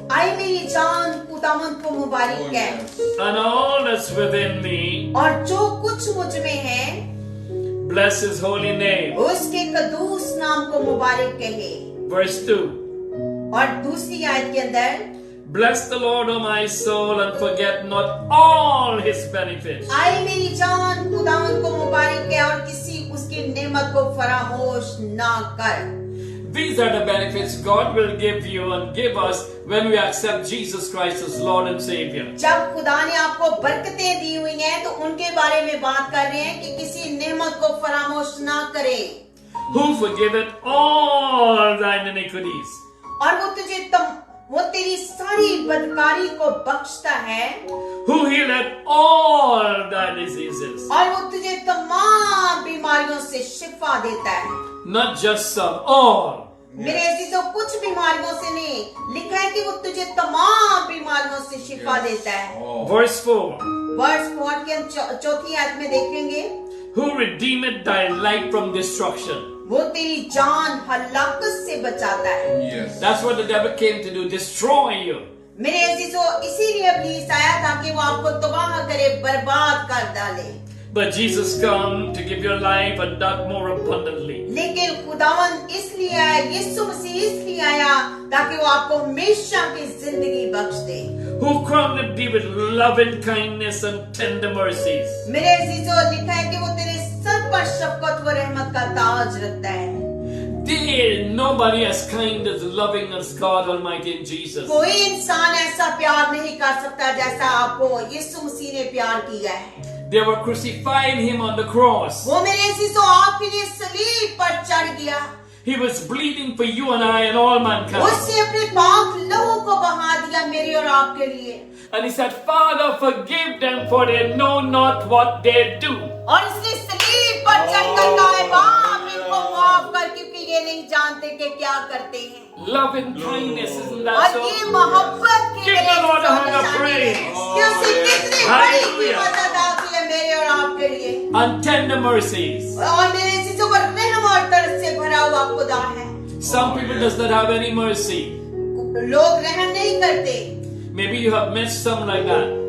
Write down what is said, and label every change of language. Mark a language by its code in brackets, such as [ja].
[hi] आई मेरी जान खुदावन को मुबारक है, [en] and all that's within me. [hi] और जो कुछ मुझ में है [en] Bless His holy name. [hi] उसके कदूस नाम को मुबारक कहे। [en] Verse 2. [hi] और दूसरी आयत के अंदर, [en] Bless the Lord, O my soul, and forget not all His benefits. [hi] आई मेरी जान खुदावन को मुबारक है और किसी उसकी नेमत को फरामोश ना कर। [en] These are the benefits God will give you and give us when we accept Jesus Christ as Lord and Savior. [hi] जब खुदा ने आपको बरकतें दी हुई हैं तो उनके बारे में बात कर रहे हैं कि किसी नेमत को फरामोश ना करे। [en] Who forgiveth all thine iniquities. [hi] और वो तेरी सारी बदकारी को बख्शता है। [en] Who healeth all thy diseases. [hi] और वो तुझे तमाम बीमारियों से शिफा देता है। [en] Not just some, all. [hi] मेरे अजीजों, कुछ बीमारियों से नहीं, लिखा है कि वो तुझे तमाम बीमारियों से शिफा देता है। [en] Verse 4. [hi] वर्स 4 के हम चौथी आयत में देखेंगे, [en] Who redeemeth thy life from destruction. [hi] वो तेरी जान हलाकत से बचाता है। [en] Yes. That's what the devil came to do, destroy you. [hi] मेरे अजीजों, इसीलिए इब्लीस आया ताकि वो आपको तबाह करे, बर्बाद कर डाले। [en] But Jesus come to give your life and that more abundantly. [hi] लेकिन खुदावन इसलिए आया, यीशु मसीह इसलिए आया ताकि वो आपको हमेशा की जिंदगी बख्श दे। [en] Who crowned thee with loving kindness and tender mercies. [hi] मेरे अजीजों, लिखा है कि वो तेरे सर पर शफकत व रहमत का ताज रखता है। [en] Nobody as kind as loving as God Almighty in Jesus. [hi] कोई इंसान ऐसा प्यार नहीं कर सकता जैसा आपको यीशु मसीह ने प्यार किया है। [en] They were crucifying Him on the cross. [hi] वो मेरे अजीजों आपके लिए सलीब पर चढ़ गया। [en] He was bleeding for you and I and all mankind. [hi] उसने अपने पाक लहू को बहा दिया मेरे और आपके लिए। [en] And He said, Father, forgive them for they know not what they do. [hi] और इसने सलीब पर चढ़कर कहा है, बाप इनको माफ कर क्योंकि ये नहीं जानते कि क्या करते हैं। [en] Love and kindness, isn't that [hi] और [en] so? [hi] ये मोहब्बत की [en] Give the Lord a hand of praise. [hi] कि उसने कितनी बड़ी कीमत अदा की है मेरे और आपके लिए। [en] And tender mercies. [hi] और मेरे अजीजों पर रहम और तरस से भरा हुआ खुदा है। [en] Some people does not have any mercy. [hi] लोग रहम नहीं करते, [en] Maybe you have met some like that.